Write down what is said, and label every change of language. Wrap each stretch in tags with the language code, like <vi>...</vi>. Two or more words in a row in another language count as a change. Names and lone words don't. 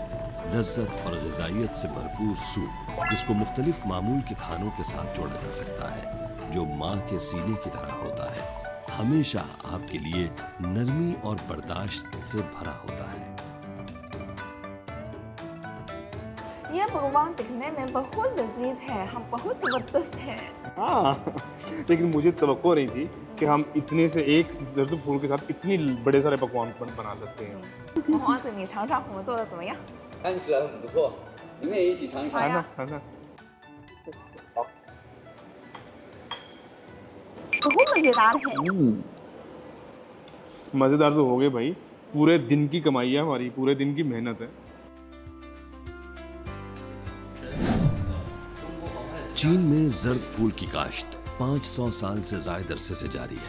<ur>لذت اور غذائیت سے بھرپور سوپ جس کو مختلف معمول کے کھانوں کے ساتھ جوڑا جا سکتا ہے، جو ماں کے سینے کی طرح ہوتا ہے، ہمیشہ آپ کے لیے نرمی اور برداشت سے بھرا ہوتا ہے. یہ پکوان دکھنے میں بہت لذیذ ہے، ہم بہت زبردست ہیں. ہاں، لیکن مجھے توقع نہیں تھی کہ ہم اتنے سے ایک زرد پھول کے ساتھ اتنے بڑے سارے پکوان بنا سکتے ہیں.</ur> <zh>王子，你尝尝我们做的怎么样？看起来很不错，你们也一起尝一尝。尝尝尝尝。好。</zh> <ur>بہت مزیدار ہے. مزیدار تو ہو گئے بھائی، پورے دن کی کمائی ہے ہماری، پورے دن کی محنت ہے. چین میں زرد پھول کی کاشت 500 سال سے زیادہ عرصے سے جاری ہے.</ur>